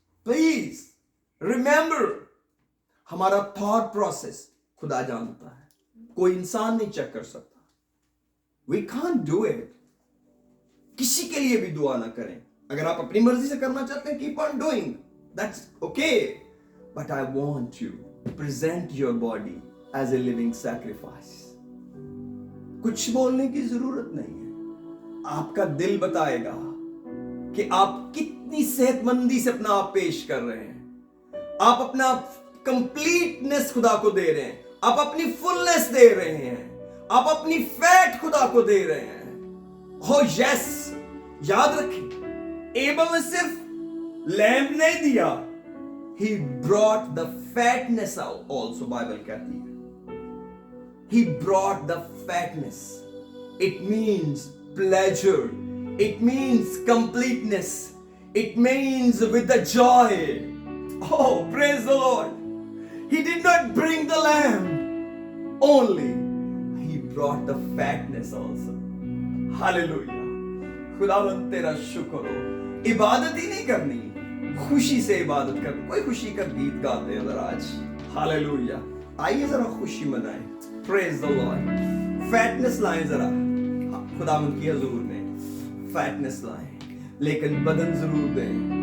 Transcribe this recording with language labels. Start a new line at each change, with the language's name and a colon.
English: Please remember,
Hindi: हमारा thought process खुदा जानता है, कोई इंसान नहीं चेक कर सकता।
English: We can't do it.
Hindi: किसी के लिए भी दुआ ना करें। अगर आप अपनी मर्जी से करना चाहते हैं,
English: keep on doing. That's okay. But I want you to present your body as a living sacrifice.
Hindi: कुछ बोलने की जरूरत नहीं है, आपका दिल बताएगा कि आप कितनी सेहतमंदी से अपना आप पेश कर रहे हैं। आप अपना कंप्लीटनेस खुदा को दे रहे हैं, आप अपनी फुलनेस दे रहे हैं, आप अपनी फैट खुदा को दे रहे हैं। हो यस, याद रखें, एबल ने सिर्फ लैम्ब नहीं दिया,
English: he brought the fatness out also,
Hindi: Bible कहती है।
English: He brought the fatness. It means pleasure. It means completeness. It means with the joy. Oh, praise the Lord. He did not bring the lamb only. He brought the fatness also.
Hindi: Hallelujah. खुदावंद तेरा शुक्र हो। इबादत ही नहीं करनी, खुशी से इबादत करनी। कोई खुशी का गीत गाते हैं जरा आज। हालेलुया। आइए जरा खुशी मनाएं।
English: Praise the Lord.
Hindi: फैटनेस लाएं जरा खुदावंद की हजूर में, फैटनेस लाएं, लेकिन बदन जरूर दें।